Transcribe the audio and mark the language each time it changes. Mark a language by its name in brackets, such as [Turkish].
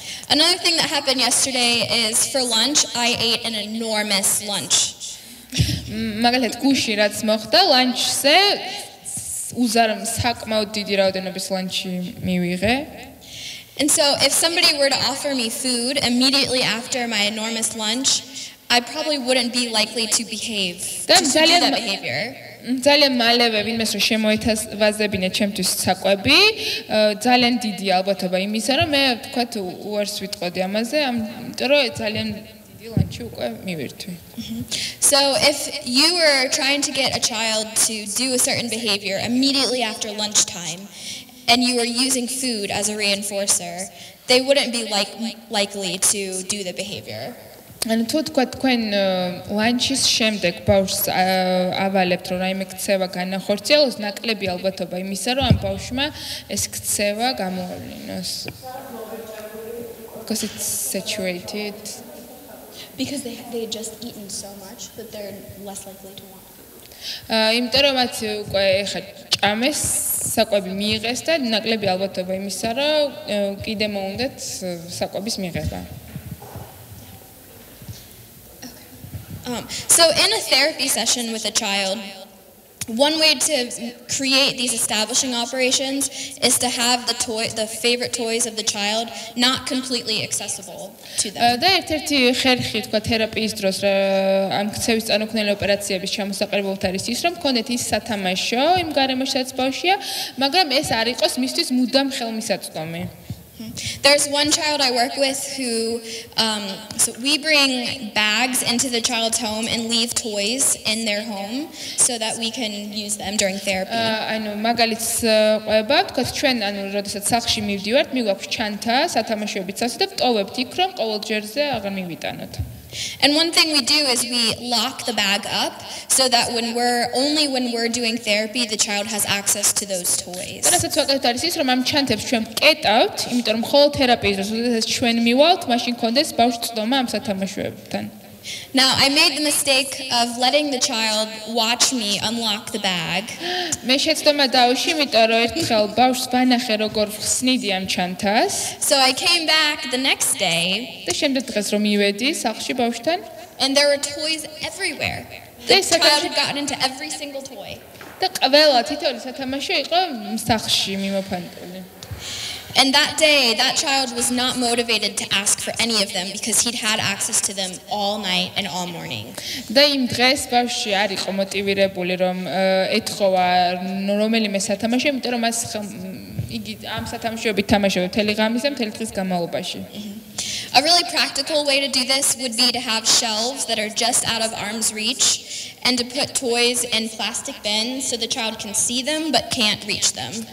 [English] Another thing that happened yesterday is for lunch, I ate an enormous lunch. [Georgian] მაგალითად გუში რაც მოხდა ლანჩზე საკმაოდ დიდი რაოდენობის ლანჩი მივიღე. [English] And so if somebody were to offer me food immediately after my enormous lunch, I probably wouldn't be likely to behave, to do that behavior. [Georgian] ძალიან მალევე ვინმეს რომ შემოეთავაზებინე ჩემთვის საკვები, ძალიან დიდი ალბათობა იმისა, რომ მე თქვათ უარს ვიტყოდი ამაზე, იმიტომ რომ ძალიან დიდი ლანჩი უკვე მივირთვი. [English] So if you were trying to get a child to do a certain behavior immediately after lunchtime and you were using food as a reinforcer, they wouldn't be likely to do the behavior. [Georgian] ანუ თუ თქვა თქვენ ლანჩის შემდეგ ბავშვს ავალებთ რომ რაიმე ქცევა განახორციელოს, ნაკლები ალბათობა იმისა რომ ამ ბავშვმა ეს ქცევა გამოავლინოს. [English] Because it's saturated. Because they just eaten so much that they're less likely to want food. [Georgian] იმიტომ რომ მათ უკვე ეხა ჭამეს, საკვები მიიღეს და ნაკლები ალბათობა იმისა რომ კიდე მოუნდათ საკვების მიღება. [English] So in a therapy session with a child, one way to create these establishing operations is to have the favorite toys of the child not completely accessible to them. [Georgian] და ერთ-ერთი ხერხი თქვა თერაპიის დროს ამ ქცევის წარმოქმნელი ოპერაციების ჩამოსაყრებობთ არის ის, რომ მქონდეთ ის სათამაშო იმ გარემოში, სადაც ბავშვია, მაგრამ ეს არ იყოს მისთვის მუდამ ხელმისაწვდომი. [English] There's one child I work with who, so we bring bags into the child's home and leave toys in their home so that we can use them during therapy. [Georgian] ანუ მაგალითს ყვება, თქვა ჩვენ ანუ როდესაც სახლში მივდივართ, მიგვაქვს ჩანთა, სათამაშოებით სახლში და ვტოვებთ იქ, რომ ყოველ ჯერზე აღარ მივიტანოთ. [English] And one thing we do is we lock the bag up so that when we're doing therapy, the child has access to those toys. [Georgian] რასაც ვაკეთებთ არის ის, რომ ამ ჩანთებს ჩვენ ვკეტავთ, იმიტომ რომ მხოლოდ თერაპიის დროს, როდესაც ჩვენ მივალთ, მაშინ კონდეს ბავშვს წვდომა ამ სათამაშოებთან. [English] Now, I made the mistake of letting the child watch me unlock the bag. [Georgian] მე შეცდომა დავუშვი, იმიტომ რომ ერთხელ ბავშვს ვანახე, როგორ ხსნიდი ამ ჩანთას. [English] So I came back the next day. [Georgian] და შემდეგ დღეს რომ მივედი სახლში ბავშვთან, [English] and there were toys everywhere. The child had gotten into every single toy. [Georgian] და ყველა თითოეული სათამაშო იყო სახლში მიმოფანტული. [English] And that day, that child was not motivated to ask for any of them because he'd had access to them all night and all morning. [Georgian] და იმ დღეს ბავშვი არ იყო მოტივირებული რომ ეთხოვა რომელიმე სათამაშო, იმიტომ რომ მას იგი ამ სათამაშოებით თამაშობდა მთელი ღამის და მთელი დღის განმავლობაში. [English] A really practical way to do this would be to have shelves that are just out of arm's reach and to put toys in plastic bins so the child can see them but can't reach them.